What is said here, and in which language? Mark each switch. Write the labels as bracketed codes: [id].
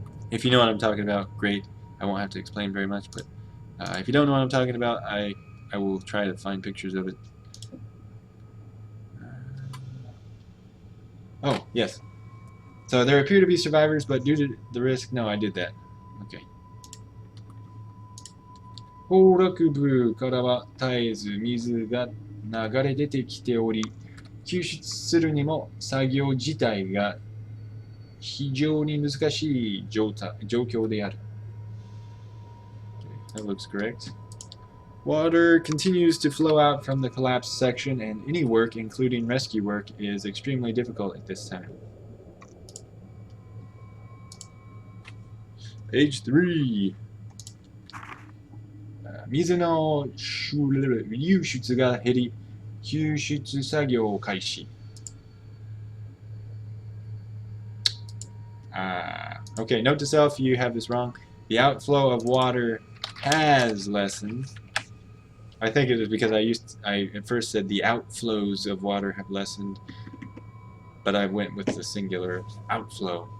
[en] If you know what I'm talking about, great. I won't have to explain very much, but if you don't know what I'm talking about, I will try to find pictures of it. Oh, yes. So there appear to be survivors, but due to the risk, no, I did that. Okay. [ja] 崩落部からは絶えず水が流れ出てきており、救出するにも作業自体が非常に難しい状況である。 [en] That looks correct. Water continues to flow out from the collapsed section, and any work, including rescue work, is extremely difficult at this time. Page 3. [ja] 水の流出が減り、救出作業を開始。 [en] Okay, note to self, you have this wrong. The outflow of water has lessened. I think it is because I at first said the outflows of water have lessened, but I went with the singular outflow.